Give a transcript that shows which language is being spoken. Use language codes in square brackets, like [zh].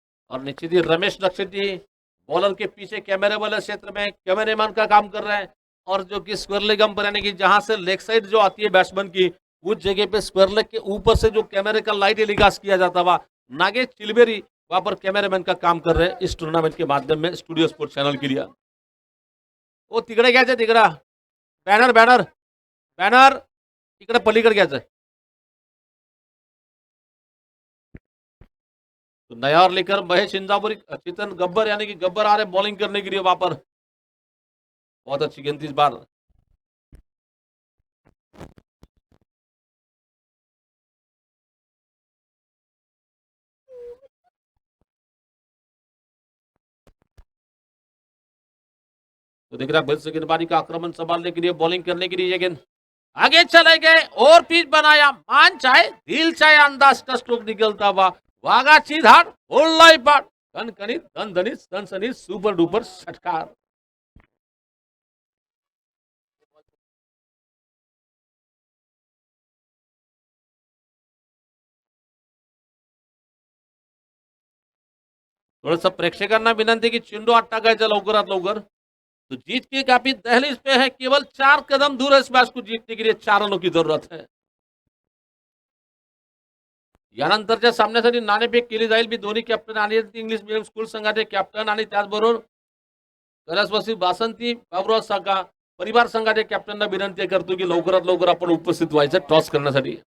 [hi] और निश्चित ही रमेश लक्षित बॉलर के पीछे कैमरे वाले क्षेत्र में कैमरेमैन का काम कर रहे हैं, और जो कि स्क्वायर लेग अंपर यानी कि जहां से लेग साइड जो आती है बैट्समैन की, उस जगह पे स्क्वायर लेग के ऊपर से जो कैमरे का लाइट टेलीकास्ट किया जाता हुआ, नागेश चिलबेरी वहां पर कैमरामैन का काम कर रहे हैं इस टूर्नामेंट के माध्यम में स्टूडियो स्पोर्ट्स चैनल के लिए। [mr] वो तिकडे घ्यायचं, तिकडं बॅनर बॅनर बॅनर तिकडे पलीकडे घ्यायचं। [hi] तो नया और लेकर महेश इंदापुरी, चेतन गब्बर यानी कि गब्बर आ रहे बॉलिंग करने के लिए वहां पर, बहुत अच्छी गेंद थी इस बार। तो देख रहा है फिर से गेंदबाजी का आक्रमण संभालने के लिए, बॉलिंग करने के लिए ये गेंद आगे चले गए और पिच बनाया, मान चाहे दिल चाहे अंदाज का स्ट्रोक निकलता हुआ, [mr] वाघाची धाड बोललाई पाठ, कणकणित दणदणीत सनसनीत सुपर डुपर षटकार। थोडंसं प्रेक्षकांना विनंती की चेंडू आत टाकायचा लवकरात लवकर। [hi] तो जीत की काफी दहलीज पे है, केवल 4 कदम दूर है इस मैच को जीतने के लिए, 4 रनों की जरूरत है। [mr] यानंतरच्या सामन्यासाठी नाणेफेक केली जाईल, मी दोन्ही कॅप्टन आणि इंग्लिश मीडियम स्कूल संघाचे कॅप्टन आणि त्याचबरोबर कैलासवासी वासंती बाबुराव साका परिवार संघाचे कॅप्टनना विनंती करतो की लवकरात लवकर आपण उपस्थित व्हायचं टॉस करण्यासाठी।